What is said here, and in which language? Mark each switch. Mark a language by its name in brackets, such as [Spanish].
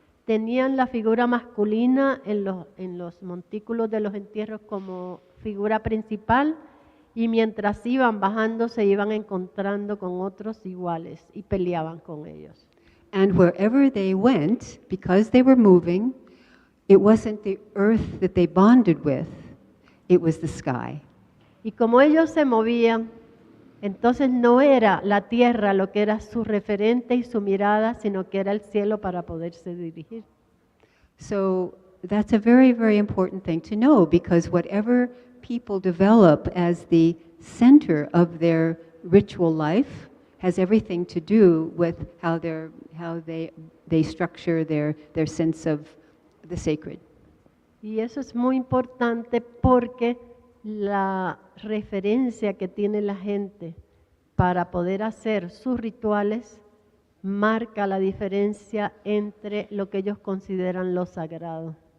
[Spanish] Tenían la figura masculina en los montículos de los entierros como figura principal, y mientras iban bajando se iban encontrando con otros iguales y peleaban con ellos. [English] And wherever they went, because they were moving, it wasn't the earth that they bonded with, it was the sky. [Spanish] Y como ellos se movían, entonces no era la tierra lo que era su referente y su mirada, sino que era el cielo para poderse dirigir. [English] So that's a very, very important thing to know, because whatever people develop as the center of their ritual life has everything to do with how they structure their sense of the sacred. [Spanish] Y eso es muy importante porque la referencia que tiene la gente para poder hacer sus rituales marca la diferencia entre lo que ellos consideran lo sagrado.